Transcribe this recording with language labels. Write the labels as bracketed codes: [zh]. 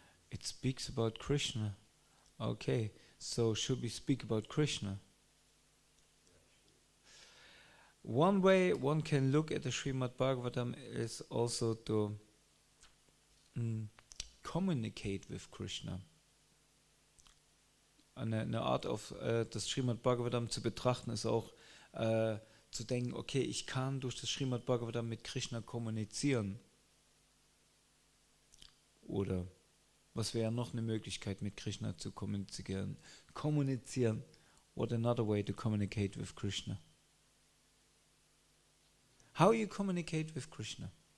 [en] It speaks about Krishna. Okay, so should we speak about Krishna? One way one can look at the Srimad Bhagavatam is also to communicate with Krishna. [de] Eine Art auf das Srimad Bhagavatam zu betrachten ist auch zu denken, okay, ich kann durch das Srimad Bhagavatam mit Krishna kommunizieren. Oder was wäre noch eine Möglichkeit, mit Krishna zu kommunizieren? [en] What another way to communicate with Krishna? How you communicate with Krishna?